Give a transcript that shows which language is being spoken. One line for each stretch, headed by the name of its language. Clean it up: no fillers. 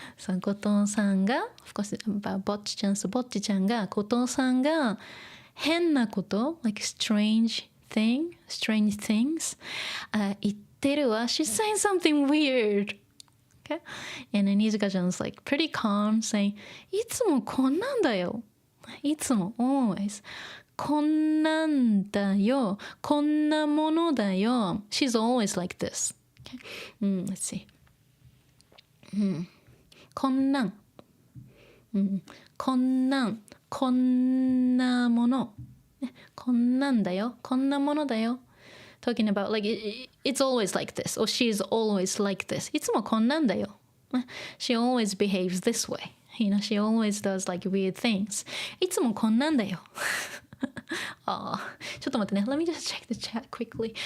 Japanese: そう、後藤さんが of course, ぼっちちゃんが後藤さんが変なこと
English: like strange things
Japanese: 言ってるわ。
English: She's saying something weird. Okay? And then Nijika chan's like pretty calm, saying
Japanese: いつもこんなんだよ。いつも always こんなんだよ、こんなものだよ.
English: She's always like this. Okay? Let's see.
Japanese: こんなん、こんなもの、こんなんだよ、こんなものだよ.
English: Talking about like it's always like this, or she's always like this.
Japanese: いつもこんなんだよ.
English: She always behaves this way. You know, she always does like weird things.
Japanese: いつもこんなんだよ.ちょっと待ってね.
English: Let me just check the chat quickly.